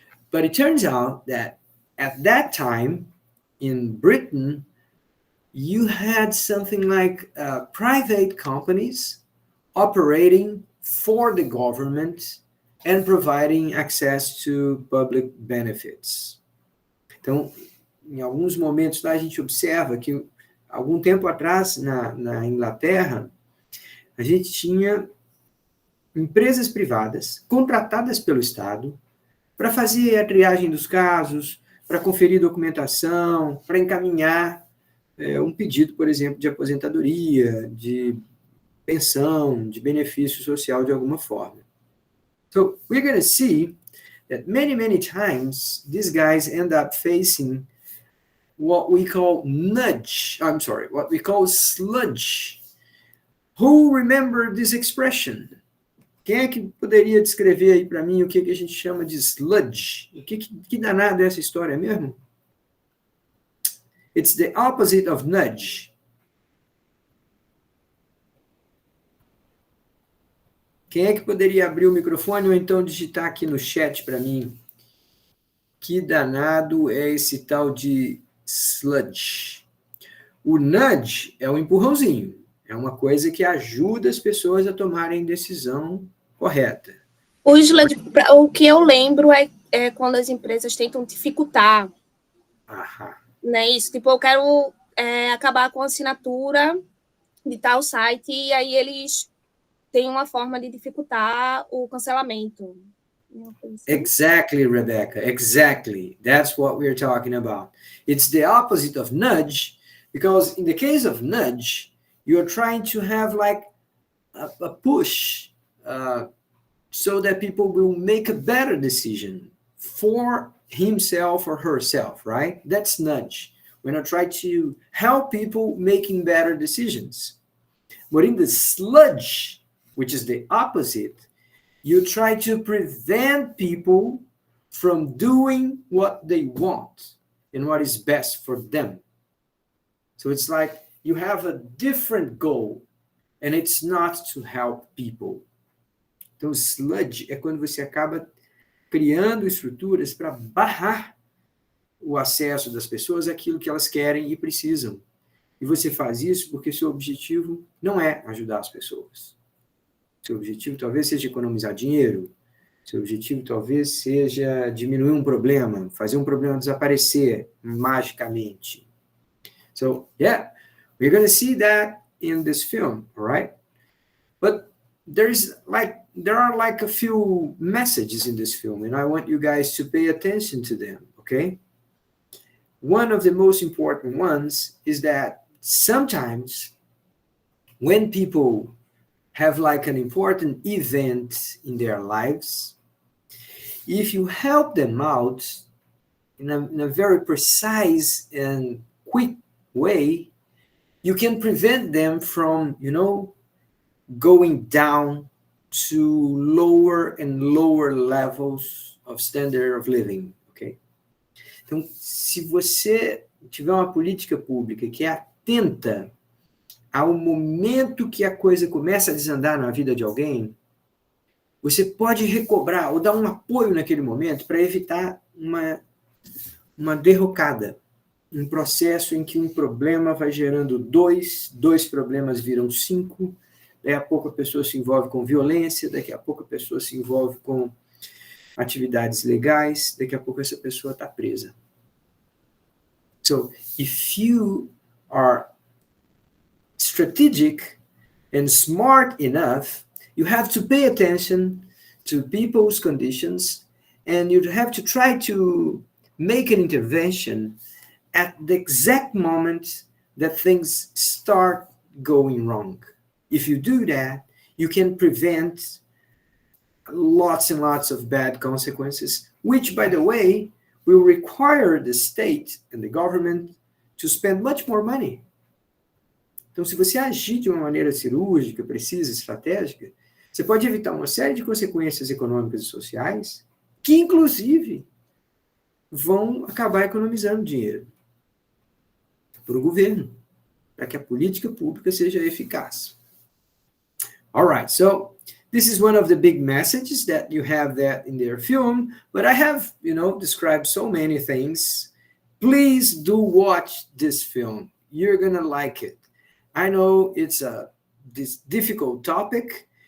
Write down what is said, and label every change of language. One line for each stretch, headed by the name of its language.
English: But it turns out that at that time, in Britain, you had something like private companies operating for the government and providing access to public benefits.
Portuguese: Então, em alguns momentos lá, a gente observa que, algum tempo atrás, na Inglaterra, a gente tinha empresas privadas contratadas pelo Estado para fazer a triagem dos casos, para conferir documentação, para encaminhar um pedido, por exemplo, de aposentadoria, de pensão, de benefício social de alguma forma.
English: So, we're going to see that many times, these guys end up facing what we call sludge. Who remember this expression?
Portuguese: Quem é que poderia descrever aí para mim o que a gente chama de sludge? Que danado é essa história mesmo?
English: It's the opposite of nudge.
Portuguese: Quem é que poderia abrir o microfone ou então digitar aqui no chat para mim? Que danado é esse tal de sludge? O nudge é um empurrãozinho. É uma coisa que ajuda as pessoas a tomarem decisão correta. O que eu lembro é quando as empresas tentam dificultar. Aham. Né? Isso, tipo, eu quero acabar com a assinatura de tal site e aí eles têm uma forma de dificultar o cancelamento.
English: Exactly, Rebecca. Exactly. That's what we're talking about. It's the opposite of nudge, because in the case of nudge, you're trying to have like a push so that people will make a better decision for himself or herself, right? That's nudge. When I try to help people making better decisions. But in the sludge, which is the opposite, you try to prevent people from doing what they want and what is best for them. So it's like you have a different goal, and it's not to help people.
Portuguese: Então, sludge é quando você acaba criando estruturas para barrar o acesso das pessoas àquilo que elas querem e precisam. E você faz isso porque seu objetivo não é ajudar as pessoas. Seu objetivo talvez seja economizar dinheiro. Seu objetivo talvez seja diminuir um problema, fazer um problema desaparecer magicamente.
English: So, yeah, we're going to see that in this film, all right? But there are like a few messages in this film, and I want you guys to pay attention to them, okay? One of the most important ones is that sometimes when people have like an important event in their lives, if you help them out in a very precise and quick way, you can prevent them from, going down to lower and lower levels of standard of living, ok?
Portuguese: Então, se você tiver uma política pública que é atenta ao momento que a coisa começa a desandar na vida de alguém, você pode recobrar ou dar um apoio naquele momento para evitar uma derrocada, um processo em que um problema vai gerando dois problemas viram 5, daqui a pouco a pessoa se envolve com violência, daqui a pouco a pessoa se envolve com atividades legais, daqui a pouco essa pessoa está presa.
English: So, if you are strategic and smart enough, you have to pay attention to people's conditions, and you have to try to make an intervention at the exact moment that things start going wrong. If you do that, you can prevent lots and lots of bad consequences, which, by the way, will require the state and the government to spend much more money.
Portuguese: Então, se você agir de uma maneira cirúrgica, precisa, estratégica, você pode evitar uma série de consequências econômicas e sociais que, inclusive, vão acabar economizando dinheiro para o governo, para que a política pública seja eficaz.
English: All right, so this is one of the big messages that you have that in their film, but I have, described so many things. Please do watch this film. You're going to like it. I know it's this difficult topic.